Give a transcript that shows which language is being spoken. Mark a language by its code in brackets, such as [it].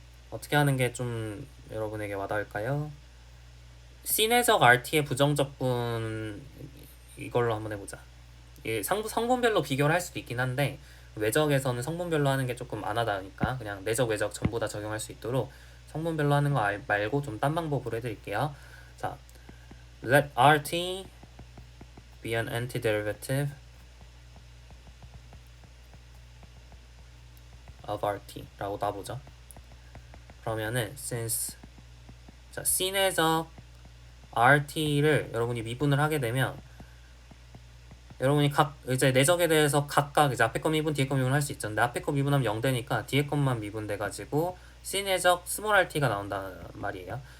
[ko] 어떻게 하는 게 좀 여러분에게 와닿을까요? C내적 RT의 부정적분 이걸로 한번 해보자. 성분별로 비교를 할 수도 있긴 한데 외적에서는 성분별로 하는 게 조금 안 하다니까 그냥 내적 외적 전부 다 적용할 수 있도록 성분별로 하는 거 말고 좀 딴 방법으로 해드릴게요. 자, [en] let RT be an antiderivative of RT [ko] 라고 놔보죠. 그러면은 [en] since [ko] 자, C내적 RT를 여러분이 미분을 하게 되면 여러분이 이제 내적에 대해서 각각 이제 앞에 거 미분, 뒤에 거 미분 할 수 있죠. 근데 앞에 거 미분하면 0 되니까 뒤에 것만 미분돼가지고 C내적 스몰 RT가 나온다는 말이에요.